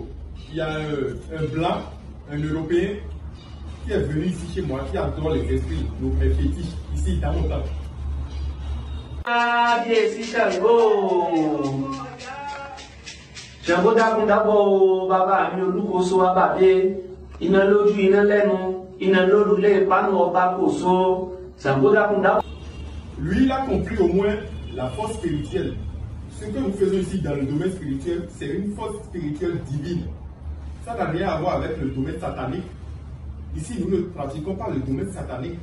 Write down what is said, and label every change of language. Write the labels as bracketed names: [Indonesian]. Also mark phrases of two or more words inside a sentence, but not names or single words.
[French] Il y a un blanc, un Européen, qui est venu ici chez moi, qui adore les esprits, nos fétiches, ici dans mon temps. Ah, Dieu, Chango. Chango d'abord, [Yoruba] baba, mi olukoso ababe. Iná lójú, iná lẹ́nu, iná lórúlé, panu ọba koso. [French] Chango d'abord. Lui, il a compris au moins la force spirituelle. Ce que nous faisons ici dans le domaine spirituel, c'est une force spirituelle divine. Ça n'a rien à voir avec le domaine satanique. Ici, nous ne pratiquons pas le domaine satanique.